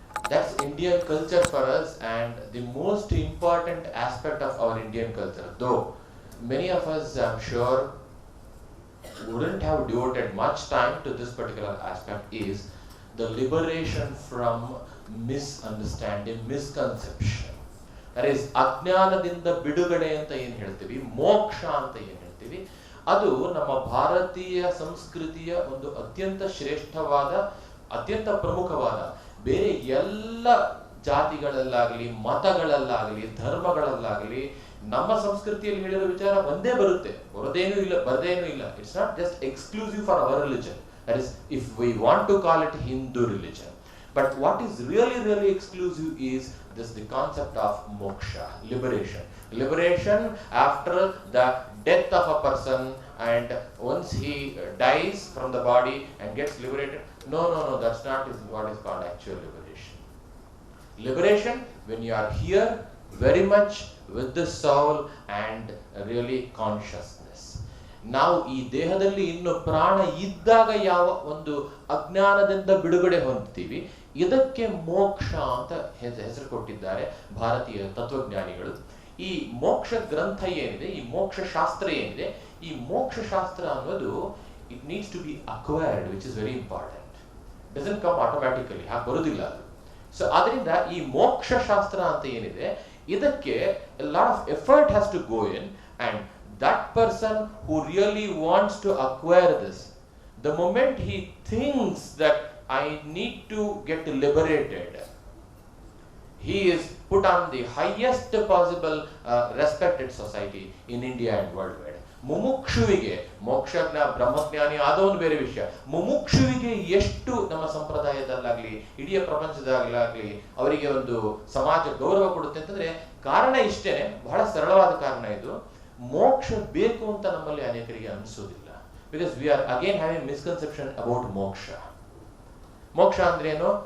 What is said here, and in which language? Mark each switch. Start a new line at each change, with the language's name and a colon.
English: That's Indian culture for us, and the most important aspect of our Indian culture, though many of us, I'm sure, wouldn't have devoted much time to this particular aspect, is the liberation from misunderstanding, misconception. That is,
Kannada: ಅಜ್ಞಾನದಿಂದ ಬಿಡುಗಡೆ ಅಂತ ಏನು ಹೇಳ್ತೀವಿ, ಮೋಕ್ಷ ಅಂತ ಏನು ಹೇಳ್ತೀವಿ, ಅದು ನಮ್ಮ ಭಾರತೀಯ ಸಂಸ್ಕೃತಿಯ ಒಂದು ಅತ್ಯಂತ ಶ್ರೇಷ್ಠವಾದ, ಅತ್ಯಂತ ಪ್ರಮುಖವಾದ, ಬೇರೆ ಎಲ್ಲ ಜಾತಿಗಳಲ್ಲಾಗಲಿ, ಮತಗಳಲ್ಲಾಗಲಿ, ಧರ್ಮಗಳಲ್ಲಾಗಲಿ ನಮ್ಮ ಸಂಸ್ಕೃತಿಯಲ್ಲಿ ಹೇಳಿರೋ ವಿಚಾರ ಒಂದೇ ಬರುತ್ತೆ, ಬರದೇನೂ ಇಲ್ಲ.
English: It's not just exclusive for our religion. That is, if we want to call it Hindu religion. But what is really exclusive is the concept of moksha, liberation. Liberation after the death of a person, and once he dies from the body and gets liberated. No, that's not what is called actual liberation. Liberation when you are here very much with the soul and really consciousness.
Kannada: ನಾವು ಈ ದೇಹದಲ್ಲಿ ಇನ್ನು ಪ್ರಾಣ ಇದ್ದಾಗ ಯಾವ ಒಂದು ಅಜ್ಞಾನದಿಂದ ಬಿಡುಗಡೆ ಹೊಂದ್ತೀವಿ, ಇದಕ್ಕೆ ಮೋಕ್ಷ ಅಂತ ಹೆಸರು ಕೊಟ್ಟಿದ್ದಾರೆ ಭಾರತೀಯ ತತ್ವಜ್ಞಾನಿಗಳು. ಈ ಮೋಕ್ಷ ಗ್ರಂಥ ಏನಿದೆ, ಈ ಮೋಕ್ಷ ಶಾಸ್ತ್ರ ಏನಿದೆ, ಈ ಮೋಕ್ಷ ಶಾಸ್ತ್ರ ಅನ್ನೋದು
English: It needs to be acquired, which is very important. Doesn't come automatically,
Kannada: ಹಾಗೆ ಬರುವುದಿಲ್ಲ ಅದು.
English: so
Kannada: ಅದರಿಂದ ಈ ಮೋಕ್ಷ ಶಾಸ್ತ್ರ ಅಂತ ಏನಿದೆ, ಇದಕ್ಕೆ
English: Lot of effort has to go in, and that person who really wants to acquire this, the moment he thinks that I need to get liberated, he is put on the highest possible respected society in India and worldwide.
Kannada: ಮುಮುಕ್ಷುವಿಗೆ, ಮೋಕ್ಷಜ್ಞ ಬ್ರಹ್ಮಜ್ಞಾನಿ ಆದವನು ಬೇರೆ ವಿಷಯ, ಮುಮುಕ್ಷುವಿಗೆ ಎಷ್ಟು ನಮ್ಮ ಸಂಪ್ರದಾಯದಲ್ಲಾಗ್ಲಿ ಇಡೀ ಪ್ರಪಂಚದಾಗಲಾಗ್ಲಿ ಅವರಿಗೆ ಒಂದು ಸಮಾಜ ಗೌರವ ಕೊಡುತ್ತೆ ಅಂತಂದ್ರೆ ಕಾರಣ ಇಷ್ಟೇನೆ, ಬಹಳ ಸರಳವಾದ ಕಾರಣ ಇದು. ಮೋಕ್ಷ ಬೇಕು ಅಂತ ನಮ್ಮಲ್ಲಿ ಅನೇಕರಿಗೆ ಅನಿಸೋದಿಲ್ಲ.
English: Because we are again having misconception about moksha.
Kannada: ಮೋಕ್ಷ ಅಂದ್ರೇನು?